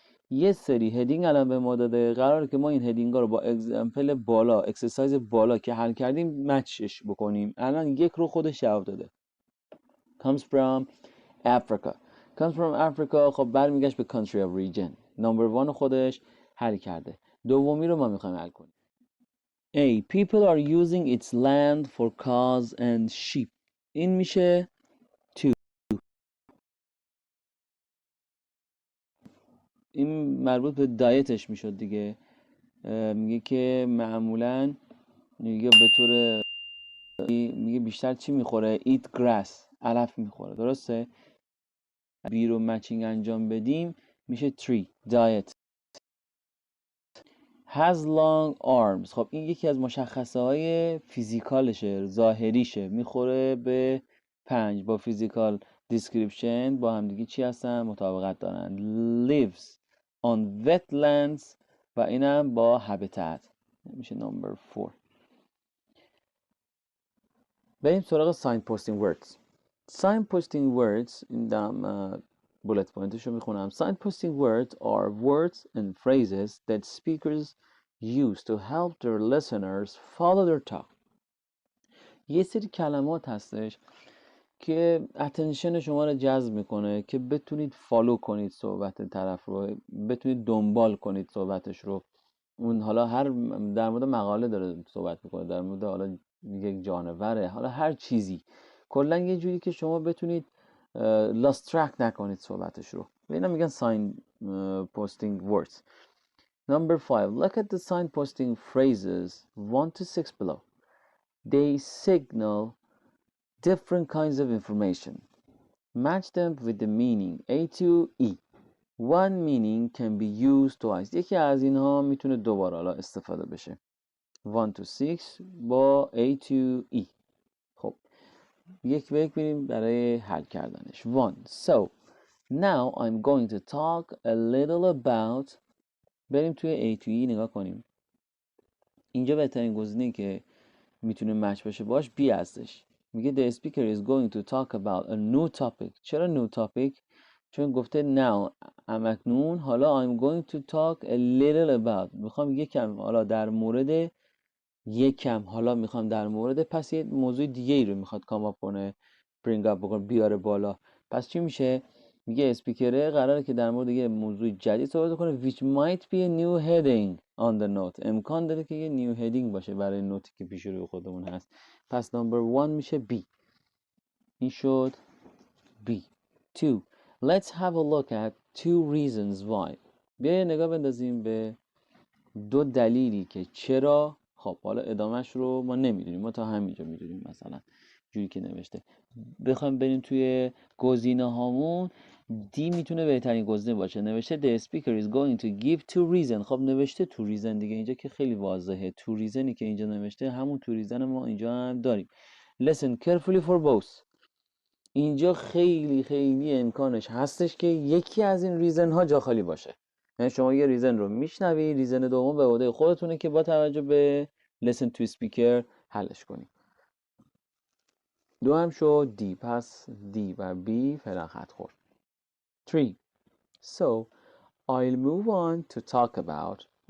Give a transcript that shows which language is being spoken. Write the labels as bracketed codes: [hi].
[fa] یه سری هدینگ الان به ما داده، قراره که ما این هدینگ ها رو با اگزمپل بالا، اکسرسایز بالا که حل کردیم مچش بکنیم. الان یک رو خودش جواب داده. [en] comes from Africa. comes from Africa [fa] خب برمیگشت به [en] country of region. [fa] number 1 خودش حل کرده. دومی رو ما میخوایم حل کنیم. [en] A. People are using its land for cows and sheep. [fa] این میشه 2. این مربوط به دایتش میشد دیگه. میگه که معمولاً میگه به طور میگه بیشتر چی میخوره؟ [en] eat grass، [fa] علف میخوره. درسته؟ بی رو مچینگ انجام بدیم میشه 3 diet. [en] has long arms. [fa] خب این یکی از مشخصه های فیزیکالشه، ظاهریشه. میخوره به 5 با فیزیکال description با همدیگه چی هستن؟ مطابقت دارن. [en] lives on wetlands [fa] و اینم با [en] habitat میشه number 4. [fa] بریم سراغ signposting words. [en] signposting words [fa] این دارم [en] bullet pointش رو میخونم. signposting words are words and phrases that speakers used to help their listeners follow their talk. [fa] یه سری کلمات هستش که اتنشن شما رو جذب میکنه که بتونید فالو کنید صحبت طرف رو، بتونید دنبال کنید صحبتش رو. اون حالا هر در مورد مقاله داره صحبت میکنه، در مورد حالا یک جانوره، حالا هر چیزی، کلا یه جوری که شما بتونید لاست ترک نکنید صحبتش رو. به اینا میگن sign posting words. [en] Number 5, look at the signposting phrases 1 to 6 below. They signal different kinds of information. Match them with the meaning A to E. One meaning can be used twice. [fa] یکی از اینها میتونه دوباره حالا استفاده بشه. [en] 1 to 6 با A to E. [fa] خب یک به یک بریم برای حل کردنش. [en] 1. So now I'm going to talk a little about. [fa] بریم توی A to E نگاه کنیم. اینجا بهترین گزینه‌ای که میتونه مچ بشه باش B هستش. [en] میگه the speaker is going to talk about a new topic. چرا new topic؟ [fa] چون گفته [en] now [fa] اکنون حالا [en] I'm going to talk a little about. [fa] میخوام یکم حالا در مورد حالا میخوام در مورد پس یه موضوع دیگه ای رو میخواد کام کنه، bring up بکنه، بیاره بالا. پس چی میشه؟ میگه اسپیکره قراره که در مورد یه موضوع جدید صحبت کنه [en] which might be a new heading on the note. [fa] امکان داره که یه new heading باشه برای نوتی که پیش روی خودمون هست. پس number 1 میشه B. این شد B. 2. [en] Let's have a look at 2 reasons why. [fa] بیا نگاه بندازیم به 2 دلیلی که چرا. خب حالا ادامهش رو ما نمیدونیم، ما تا همینجا میدونیم مثلا جوری که نوشته. بخوایم بریم توی گزینه هامون دی میتونه بهترین گزینه باشه. [en] نوشته the speaker is going to give 2 reasons. [fa] خب نوشته 2 reasons دیگه، اینجا که خیلی واضحه. 2 reasonی که اینجا نوشته همون 2 reason ما اینجا هم داریم. [en] Listen carefully for both. [fa] اینجا خیلی خیلی امکانش هستش که یکی از این ریزن ها جا خالی باشه. یعنی شما یه ریزن رو میشنوی، ریزن دوم به عهده خودتونه که با توجه به [en] listen to speaker [fa] حلش کنی. 2 هم شد D. پس D و B فعلا خط خورد. [en] 3. So I'll move on to talk about.